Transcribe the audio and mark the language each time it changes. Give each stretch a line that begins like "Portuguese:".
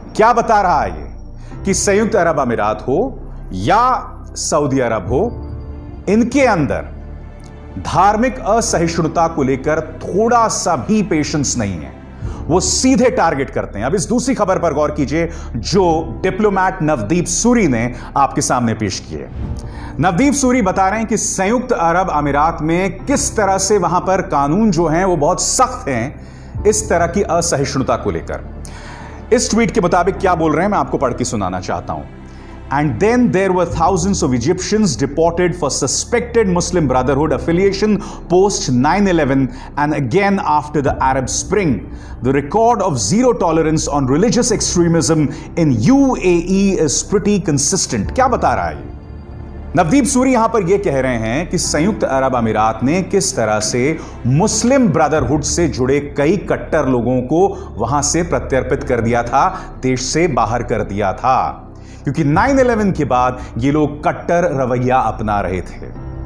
Hindi: क्या बता रहा है ये कि संयुक्त अरब अमीरात हो या सऊदी अरब हो, इनके अंदर धार्मिक असहिष्णुता को लेकर थोड़ा सा भी पेशेंस नहीं है, वो सीधे टारगेट करते हैं। अब इस दूसरी खबर पर गौर कीजिए जो डिप्लोमैट नवदीप सूरी ने आपके सामने पेश की है। नवदीप सूरी बता रहे हैं कि संयुक्त अरब अमीरात में किस तरह से वहां पर कानून जो हैं वो बहुत सख्त हैं इस तरह की असहिष्णुता को लेकर। इस ट्वीट के मुताबिक क्या बोल रहे हैं मैं आपको पढ़ के सुनाना चाहता हूं।
English: And then there were thousands of Egyptians deported for suspected Muslim Brotherhood affiliation post 9/11 and again after the Arab Spring. The record of zero tolerance on religious extremism in UAE is pretty consistent.
Hindi: क्या बता रहा है ये? नवदीप सूरी यहां पर यह कह रहे हैं कि संयुक्त अरब अमीरात ने किस तरह से मुस्लिम ब्रदरहुड से जुड़े कई कट्टर लोगों को वहां से प्रत्यर्पित कर दिया था, देश से बाहर कर दिया था, क्योंकि 9/11 के बाद ये लोग कट्टर रवैया अपना रहे थे।